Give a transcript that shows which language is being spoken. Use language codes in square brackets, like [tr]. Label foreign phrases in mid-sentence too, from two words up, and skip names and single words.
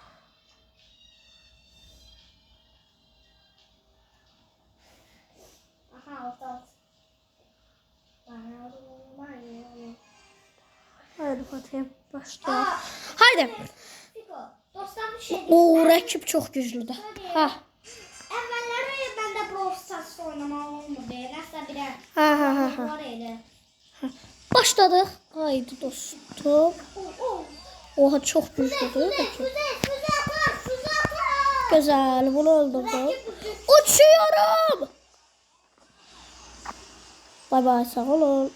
[tr] Aha, orta. Hadi Fatih başla. Haydi. Dostlar bir şey O rakip çok güçlüdür. Ha. [az] Əvvəlləri məndə Brawl Stars oynamalı olmadı. Nəsə birə. Ha. Var idi. [tr] Başladık. Haydi dostum. Oha çok güçlüdür. Füze atar. Güzel. Bunu öldürdüm. Uçuyorum. [az] Bay sağ olun.